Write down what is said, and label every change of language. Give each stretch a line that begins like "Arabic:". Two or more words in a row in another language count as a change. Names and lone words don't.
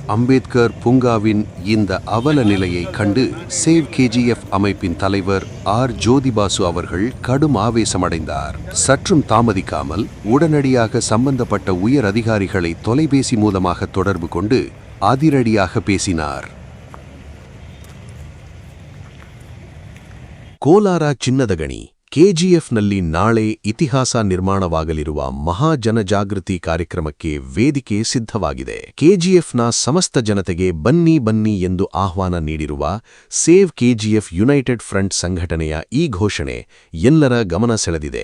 Tamil: அம்பேத்கர் பூங்காவின் இந்த அவல நிலையை கண்டு சேவ் KGF அமைப்பின் தலைவர் R. ஜோதிபாசு அவர்கள் கடும் ஆவேசமடைந்தார். சற்றும் தாமதிக்காமல் உடனடியாக சம்பந்தப்பட்ட உயர் அதிகாரிகளை தொலைபேசி மூலமாக தொடர்பு கொண்டு அதிரடியாக பேசினார்.
Kannada: ಕೋಲಾರ ಚಿನ್ನದಗಣಿ KGFನಲ್ಲಿ ನಾಳೆ ಇತಿಹಾಸ ನಿರ್ಮಾಣವಾಗಲಿರುವ ಮಹಾ ಜನಜಾಗೃತಿ ಕಾರ್ಯಕ್ರಮಕ್ಕೆ ವೇದಿಕೆ ಸಿದ್ಧವಾಗಿದೆ. KGFನ ಸಮಸ್ತ ಜನತೆಗೆ ಬನ್ನಿ ಎಂದು ಆಹ್ವಾನ ನೀಡಿರುವ ಸೇವ್ KGF ಯುನೈಟೆಡ್ ಫ್ರಂಟ್ ಸಂಘಟನೆಯ ಈ ಘೋಷಣೆ ಎಲ್ಲರ ಗಮನ ಸೆಳೆದಿದೆ.